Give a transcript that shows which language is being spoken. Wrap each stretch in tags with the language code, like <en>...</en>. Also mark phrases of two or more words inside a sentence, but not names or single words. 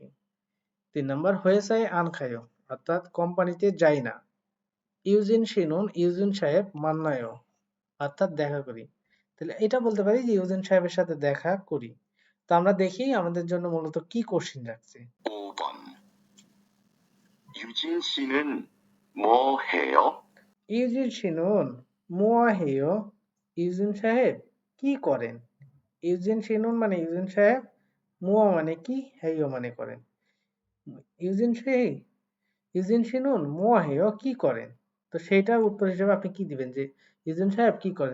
<bn>3 নম্বর</bn> <ko>회사에 안 가요</ko> <bn>অর্থাৎ কোম্পানিতে যাই না।</bn> <ko>유진 씨는</ko> <bn>ইউজিন সাহেব মান্নায়ও অর্থাৎ দেখা করি। তাহলে এটা বলতে পারি যে ইউজিন সাহেবের সাথে দেখা করি। তো আমরা দেখি আমাদের জন্য মূলত কি কোশ্চেন রাখছে।</bn> <ko>5번. 유진 씨는 뭐 해요? 유진 씨는 뭐 해요</ko> <bn>ইউজিন সাহেব কি করেন।</bn> <ko>유진 씨는</ko> <bn>মানে ইউজিন সাহেব, মোয়া মানে কি, হেয় মানে করেন। ইউজিন সাহেব</bn> <ko>유진 씨는 뭐 해요</ko> <bn>কি করেন। তো সেইটার উত্তর হিসেবে আপনি কি দিবেন যে ইউজিন সাহেব কি করেন।</bn>